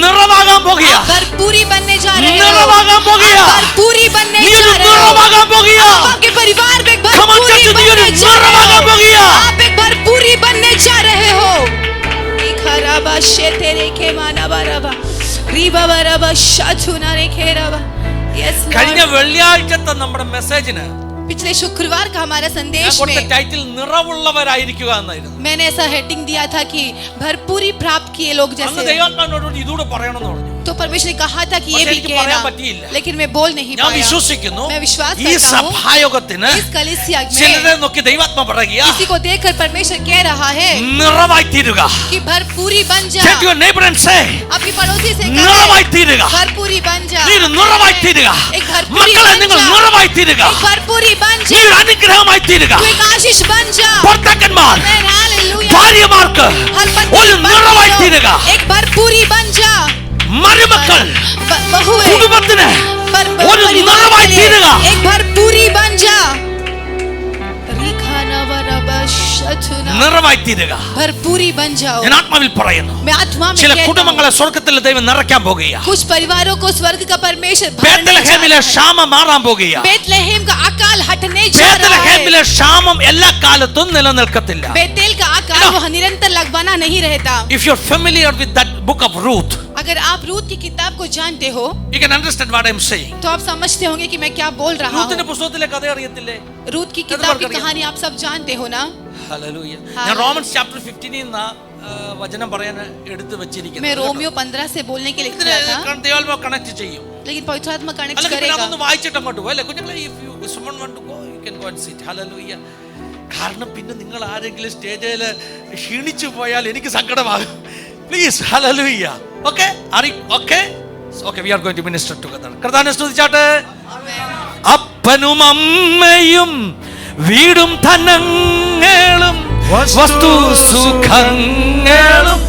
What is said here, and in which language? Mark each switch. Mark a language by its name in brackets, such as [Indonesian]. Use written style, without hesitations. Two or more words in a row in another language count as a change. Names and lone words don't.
[Malayalam] നിറവാകാൻ പോകുക. [Hindi] आप भरपूरी बनने जा रहे हो. [Malayalam] നിറവാകാൻ പോകുക. [Hindi] आप भरपूरी बनने [Malayalam] നീ [Hindi] जा [Malayalam] ഒരു [Hindi] रहे हो. [Malayalam] നിറവാകാൻ പോകുക. [Hindi] आप आपके परिवार में एक [English] Come on, [Hindi] भरपूरी [English] church, [Malayalam] നീ ഒരു [Hindi] बनने जा रहे [Malayalam] നിറവാകാൻ [Hindi] हो. [Malayalam] പോകുക. [Hindi] आप एक भरपूरी बनने जा रहे हो. शेते रे के माना बाराबा रीबा बाराबा शाचुना रे खेराबा यस [Malayalam] കഴിഞ്ഞ വെള്ളിയാഴ്ചത്തെ നമ്മുടെ മെസ്സേജിന് [Hindi] पिछले शुक्रवार का हमारा संदेश में [Malayalam] ടൈറ്റിൽ നിറവുള്ളവരായിരിക്കുക എന്നായിരുന്നു. [Hindi] मैंने ऐसा हेडिंग दिया था कि भरपूरी प्राप्त किए लोग [Malayalam] അന്ന് [Hindi] जैसे [Malayalam] ദൈവാത്മാവിനോട് ഇതുകൂടെ പറയണമെന്ന് പറഞ്ഞു. [Hindi] तो परमेश्वर ने कहा था कि ये [Malayalam] പക്ഷേ [Hindi] भी [Malayalam] എനിക്ക് പറയാൻ [Hindi] कहना [Malayalam] പറ്റിയില്ല. [Hindi] लेकिन मैं बोल नहीं [Malayalam] ഞാൻ [Hindi] पाया [Malayalam] വിശ്വസിക്കുന്നു [Hindi] मैं विश्वास [Malayalam] ഈ [Hindi] करता हूँ [Malayalam] സഭായോഗത്തിന് [Hindi] इस कलीसिया [Malayalam] ചിലരെ [Hindi] में [Malayalam] നോക്കി ദൈവാത്മ പറയുക [Hindi] किसी को देखकर परमेश्वर कह रहा है [Malayalam] നിറവായി തീരുക. [Hindi] कि भरपूरी बन जा [English] Say to your neighbor and say, [Hindi] अपनी पड़ोसी से [Malayalam] നിറവായി തീരുക. [Hindi] भरपूरी बन जा [Malayalam] നീ നിറവായി തീരുക. [Hindi] एक भरपूरी [Malayalam] മക്കളെ [Hindi] बन [Malayalam] നിങ്ങൾ [Hindi] जा [Malayalam] നിറവായി തീരുക. [Hindi] एक भरपूरी बन [Malayalam] നീ [Hindi] जा [Malayalam] ഒരു അനുഗ്രഹമായി തീരുക. [Hindi] तू एक आशीष बन जा [Malayalam] ഭർത്താക്കന്മാർ [English] Amen, hallelujah [Malayalam] ഭാര്യമാർക്ക് [Hindi] हर पत्नी [Malayalam] ഒരു [Hindi] बन [Malayalam] നിറവായി [Hindi] जाओ। [Malayalam] തീരുക. [Hindi] एक भरपूरी बन जा [Malayalam] മരുമക്കൾ [Hindi] बहुएं [Malayalam] കുടുംബത്തിന് [Hindi] पर- [Malayalam] ഒരു [Hindi] परिवार [Malayalam] നിറവായി [Hindi] के लिए [Malayalam] തീരുക. [Hindi] एक भरपूरी बन जा रिखाना वरबा शचुना [Malayalam] നിറവായി തീരുക. [Hindi] भरपूरी बन जाओ [Malayalam] ഞാൻ ആത്മാവിൽ പറയുന്നു. [Hindi] मैं आत्मा में [Malayalam] ചില [Hindi] कहता हूं, [Malayalam] കുടുംബങ്ങളെ സ്വർഗ്ഗത്തിൽ ദൈവം നിറയ്ക്കാൻ പോകുകയാ. [Hindi] कुछ परिवारों को स्वर्ग का परमेश्वर भरने जा [Malayalam] ബേത്ലഹേമിലെ [Hindi] रहा है। [Malayalam] ക്ഷാമം മാറാൻ പോകുകയാ. [Hindi] बेतलहम का अकाल हटने जा रहा है [Malayalam] ബേത്ലഹേമിലെ ക്ഷാമം എല്ലാ കാലത്തും നിലനിൽക്കത്തില്ല. [Hindi] बेतेल का अकाल वह निरंतर लगवाना नहीं रहता [English] If you're familiar with that book of Ruth, [Hindi] अगर आप रूत की किताब को जानते हो [English] you can understand what I'm saying. [Hindi] तो आप समझते होंगे कि मैं क्या बोल रहा [Malayalam] റൂത്തിന്റെ [Hindi] हूँ [Malayalam] പുസ്തകത്തിലെ കഥ അറിയത്തില്ലേ? [Hindi] रूत की किताब की [Malayalam] അറിയാം. [Hindi] कहानी आप सब जानते हो ना [Malayalam] ഹല്ലേലൂയ. ഞാൻ [English] Hallelujah. [Malayalam] റോമൻസ് ചാപ്റ്റർ 15 ന്ന് വചനം പറയാൻ എടുത്തു [Hindi] मैं [Malayalam] വെച്ചിരിക്കുന്നു. [Hindi] रोमियो 15 से बोलने के लिए [Malayalam] ഇതിനെ [Hindi] लिखा था [Malayalam] ദൈവാത്മാവ് കണക്ട് ചെയ്യും. [Hindi] लेकिन पवित्र आत्मा कनेक्ट [Malayalam] അല്ലെങ്കിൽ പിന്നെ [Hindi] करेगा [Malayalam] അതൊന്ന് വായിച്ചിട്ട് അങ്ങോട്ട് പോകും അല്ലേ കുഞ്ഞുങ്ങളെ? [English] if someone want to go you can go and sit. [Malayalam] ഹല്ലേലൂയ. കാരണം പിന്നെ നിങ്ങൾ ആരെങ്കിലും സ്റ്റേജിൽ ക്ഷീണിച്ചു പോയാൽ എനിക്ക് സങ്കടമാകും. പ്ലീസ് ഹല്ലേലൂയ. [English] okay okay okay we are going to minister together. [Malayalam] കർത്താവിനെ സ്തുതിച്ചാട്ടെ. അപ്പനും അമ്മയും വീടും ധനങ്ങളും വസ്തു സുഖങ്ങളും